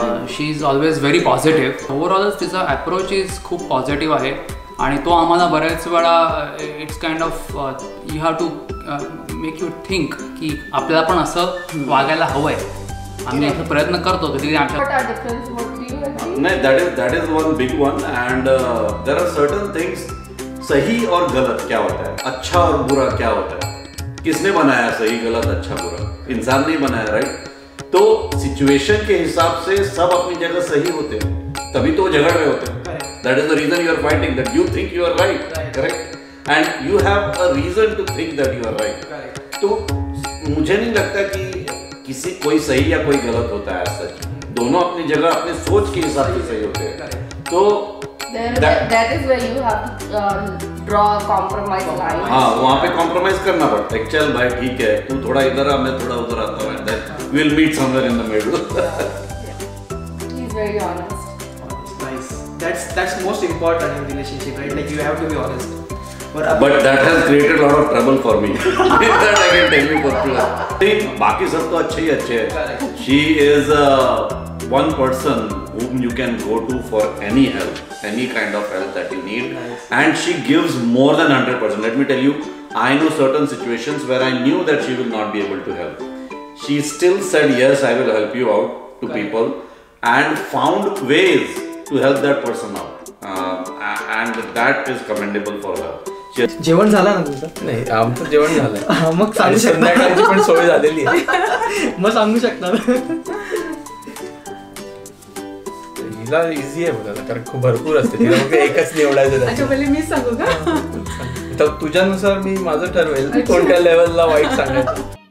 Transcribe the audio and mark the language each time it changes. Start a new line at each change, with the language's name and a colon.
English: She is always very positive.
Marathi: ओव्हरऑलच तिचा approach is खूप positive आहे आणि तो आम्हाला बऱ्याच वेळा
English: it's kind of you have to make you think
Marathi: की आपल्याला पण असं वागायला हवं आहे. आम्ही असं प्रयत्न करतो कधी आमच्या.
Hindi: नहीं,
English: that is one big one and there are certain things.
Hindi: सही और गलत क्या होता है, अच्छा और बुरा क्या होता है, किसने बनाया सही गलत अच्छा बुरा? इंसान नहीं बनाया, राइट? तो सिचुएशन के हिसाब से सब अपनी जगह सही होते हैं, तभी तो झगड़ रहे होते हैं.
English: That is the reason you are fighting, that you think you are right, correct, and you have a reason to think that you are right.
Hindi: तो मुझे नहीं लगता कि किसी कोई सही या कोई गलत होता है. सच दोनों अपनी जगह अपने सोच के हिसाब से सही होते हैं. तो
English: that is where you have to draw compromise lines.
Hindi: हाँ, वहाँ पे कॉम्प्रोमाइज करना पड़ता है. चल भाई ठीक है, तू थोड़ा इधर आ, मैं थोड़ा उधर आता हूँ,
English: and then we'll meet somewhere in the middle. He's very honest. Nice. That's most important in relationship, right? Like you have to be honest. But that has created a lot of trouble for me. That I can tell you for sure. बाकी सब तो अच्छे ही अच्छे हैं. She is one person whom you can go to for any help, any kind of help that you need, and she gives more than 100%. Let me tell you, I know certain situations where I knew that she will not be able to help. She still said yes, I will help you out to people, and found ways to help that person out, and that is commendable for her.
Marathi: जेवण झालं ना तुमचं? नाही, आमचं जेवण झालं. मग सांगू संध्याकाळची पण सोय झालेली आहे. मग सांगू शकणार. हिला इझी आहे बोलायला, कारण खूप भरपूर असते. तिला मग एकच निवडायचं. अच्छा, पहिले मी सांगू का? तर तुझ्यानुसार मी माझं ठरवेल कोणत्या लेवलला वाईट सांगायचं.